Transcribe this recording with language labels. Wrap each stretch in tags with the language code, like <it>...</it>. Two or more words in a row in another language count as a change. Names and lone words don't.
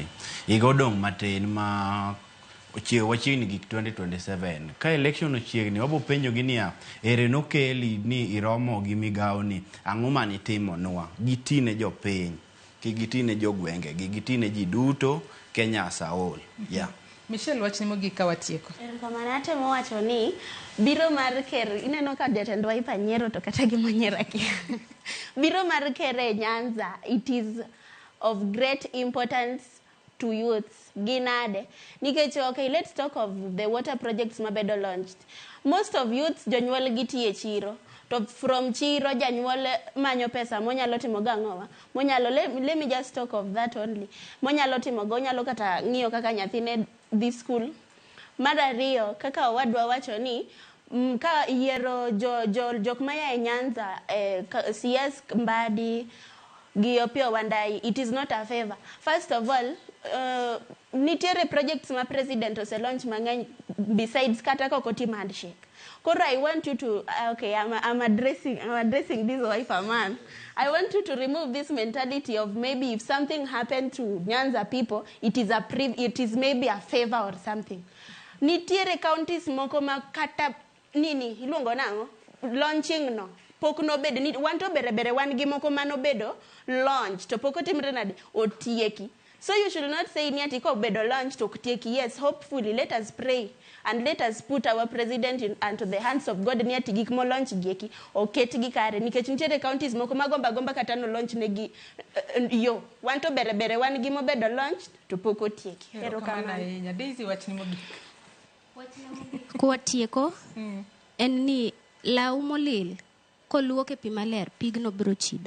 <luo>Igo dong matin ma wachiegni gik 2027 ka election ochiegni wabo penjo gi niya ere nokeli ni iromo gi migawo ni ang'o mani timo nwa gitine jopiny gitine jogwenge gitine ji duto Kenya saol.</luo> <en>Yeah.</en> <luo>Michelle wach ni mogik ka watieko. Erokamano atemo wacho ni biro mar ker ineno ka jatendwa ipanyiero to kata gimonyiero akia. Biro mar ker e Nyanza</luo> <en>it is of great importance to youths. Ginade.</en> <luo>Nikech,</luo> <en>okay, let's talk of the water projects mabedo launched. Most of youths</en> <luo>jonyuol gitie chiro. To from chiro janyuol manyo pesa monyalo timo gang'owa.</luo> <en>Monyalo let me just talk of that only.</en> <luo>Monyalo timo go nyalo kata ng'iyo kaka nyathine</luo> <en>this school.</en> <luo>Mar ariyo kaka wadwa wacho ni ka yiero jok maya e Nyanza CS Mbadi gi Opiyo Wandai</luo> <en>it is not a favor.</en> <luo>First of all nitiere projects ma president ose launch mang'eny besides kata kokotim handshake.</luo> <en>Koro I want you to okay I'm addressing this wife a man. I want you to remove this mentality of maybe if something happened to Nyanza people it is maybe a favor or something.</en> <luo>Nitiere counties moko ma kata nini iluongo nang'o launching no pok no bedo ni wan to bere wan gi moko mano bedo launch to pok otimre nade otieki.</luo> <en>So you should not say</en> <luo>ni ati ko bedo launch to otieki.</luo> <en>Yes, hopefully let us pray and let us put our president into the hands of God</en> <luo>ni ati gik mo launch gieki oket gi kare nikech nitiere counties moko magomba kata no launch negi yo wan to bere wan gi mo bedo launch to pok otieki. Erokamano ahinya. Daisy wach ni mogik. Kwatieko en ni law molil koluoke pi maler pigno biro chido.</luo>